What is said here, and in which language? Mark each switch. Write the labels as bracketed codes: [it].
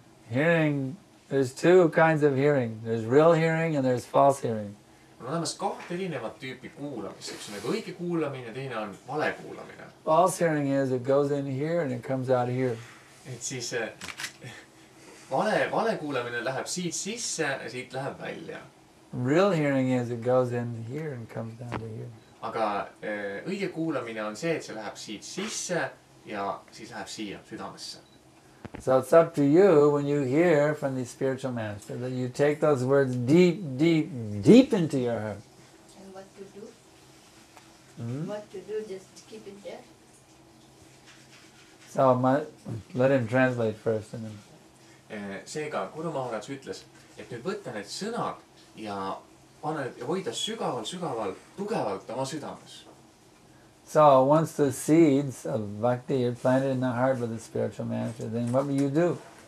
[en] Hearing, there's two kinds of hearing. There's real hearing and there's false hearing. [et] On olemas kahte erinevat tüüpi kuulamist. Üks on nagu õige kuulamine, teine on vale kuulamine. [en] False hearing is it goes in here and it comes out here. [et] Et siis vale kuulamine läheb siit sisse ja siit läheb välja. [en] Real hearing is it goes in here and comes down to here. [et] Aga õige kuulamine on see, et see läheb siit sisse ja siis läheb siia südamesse. [en] So it's up to you when you hear from the spiritual master that you take those words deep into your heart. And what to do? What to do, just keep it there? So let him translate first. And then. [et] Seega Guru Maharaj ütles, et nüüd võtta need sõnad ja hoida sügaval, tugevalt oma südames. [en] So once the seeds of bhakti are planted in the heart of the spiritual master, then what will you do?